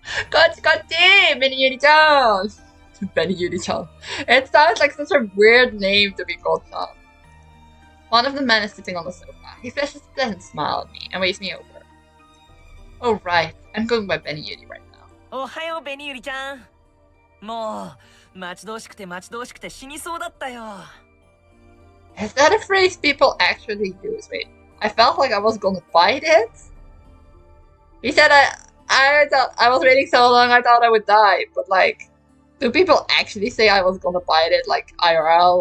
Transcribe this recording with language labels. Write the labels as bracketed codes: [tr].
[en] Beniyuri-chan! Beniyuri-chan. It sounds like such a weird name to be called chan. One of the men is sitting on the sofa. He flashes a pleasant smile at me and waves me over. Oh right, I'm going by Beniyuri right now. [ja] Ohayo, Beniyuri-chan! もう待ち遠しくて死にそうだったよ。 [en] Is that a phrase people actually use? Wait, I felt like I was gonna bite it? He said I was waiting so long I thought I would die, but like, do people actually say I was gonna bite it like IRL?